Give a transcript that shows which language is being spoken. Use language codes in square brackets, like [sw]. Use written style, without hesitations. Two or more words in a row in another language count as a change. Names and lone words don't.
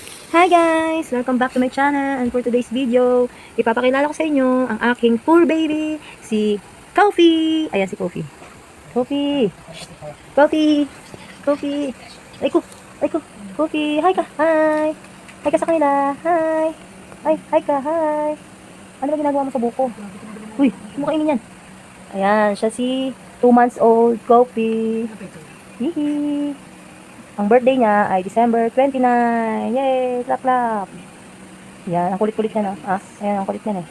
[en] Hi guys! Welcome back to my channel, and for today's video, [tl] ipapakilala ko sa inyo ang aking [en] fur baby, [tl] si Kofi! Ayan si Kofi. Kofi! Kofi! Kofi! Ay ko! Kofi! Hi ka! Hi! Hi ka sa kanila! Hi! Hi ka! Hi! Ano ba ginagawa mo sa buko? Uy! Kumakainin yan! Ayan, siya si 2 months old, Kofi! Hihi! Ang birthday niya ay December 29. [en] Yay! Clap, clap. [tl] Yan, ang kulit-kulit niya, no? Ayan, ang kulit niya, eh.